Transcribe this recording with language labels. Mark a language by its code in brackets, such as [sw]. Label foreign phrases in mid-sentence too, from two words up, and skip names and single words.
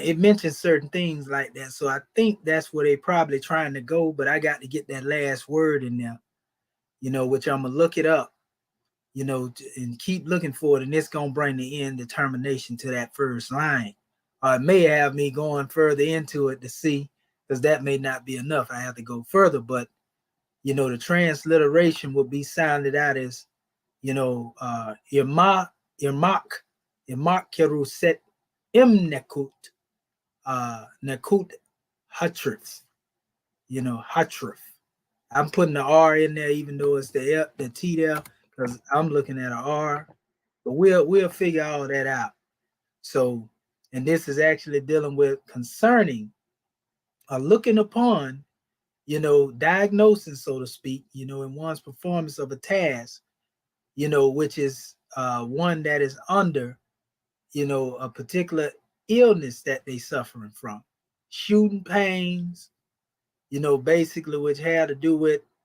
[en] It mentions certain things like that. So I think that's where they're probably trying to go, but I got to get that last word in there, which I'm going to look it up, and keep looking for it. And it's going to bring the end determination to that first line. It may have me going further into it to see, because that may not be enough. I have to go further, but, the transliteration would be sounded out as, Irmak keruset nekut, nekut hatrif, hatrif. I'm putting the R in there, even though it's the T there, because I'm looking at an R, but we'll figure all that out. So, and this is actually dealing with concerning, looking upon, diagnosis, so to speak, in one's performance of a task, which is one that is under, a particular illness that they suffering from, shooting pains, basically, which had to do with,